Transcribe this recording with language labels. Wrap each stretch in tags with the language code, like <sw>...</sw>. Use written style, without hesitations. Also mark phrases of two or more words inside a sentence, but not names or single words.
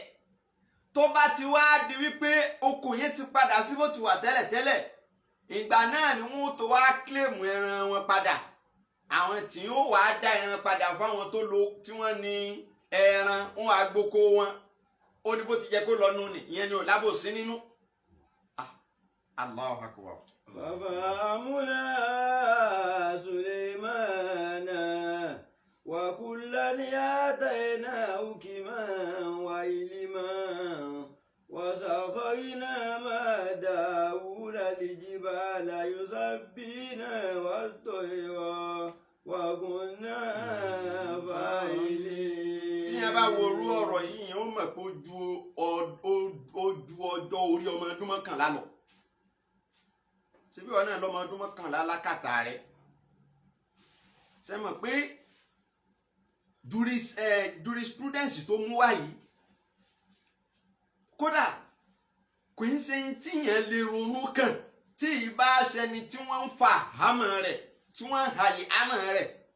<yo>Tó bá ti wá di wípé oko yẹn ti padà sí bó ti wà tẹ́lẹ̀tẹ́lẹ̀, ìgbà náà ni wọ́n tó wá kílèmù ẹran wọn padà. Àwọn tí ó wá dá ẹran padà fáwọn tó lo tí wọ́n ní ẹran wọn àgboko wọn. Ó ní bó ti jẹ́ kó lọ nù ní ìyẹn ni ò lábòsí nínú.</yo> <ar>الله أكبر. ففهمنا سليمان وكلا آتينا حكما وعلما وسخرنا مع داود الجبال يسبحن والطير وكنا فاعلين.</ar> <yo>Tí yẹn bá wo orú ọ̀rọ̀ yìí yẹn ó mọ̀ pé ó ju ọjọ́ orí ọmọ ọdún mọ́kànlá lọ. Síbí wọn náà lọ́mọ ọdún mọ́kànlá lákàtà rẹ̀. Ṣé mọ̀ pé jurisprudence tó mú wá yìí kódà kò ń ṣe tí yẹn lè ronú kàn tí ìbá ṣẹni tí wọ́n ń fa àmọ́ rẹ̀ tí wọ́n ń halẹ̀ àmọ́ rẹ̀.</yo>